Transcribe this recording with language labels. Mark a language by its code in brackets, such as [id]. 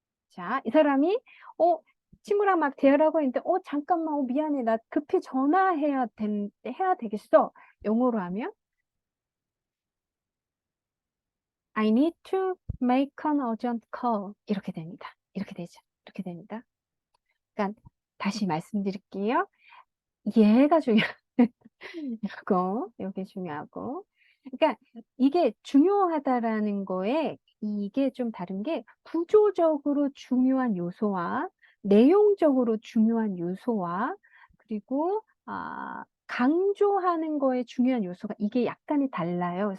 [ko] 자, 이 사람이, 친구랑 막 대화를 하고 있는데, 잠깐만, 미안해. 나 급히 해야 되겠어. 영어로 하면, [en] I need to make an urgent call. [ko] 이렇게 됩니다. 이렇게 되죠. 이렇게 됩니다. 그러니까 다시 말씀드릴게요. 얘가 중요해요. 이게 중요하고. 그러니까 이게 중요하다라는 거에 이게 좀 다른 게 구조적으로 중요한 요소와 내용적으로 중요한 요소와 그리고 강조하는 거에 중요한 요소가 이게 약간이 달라요.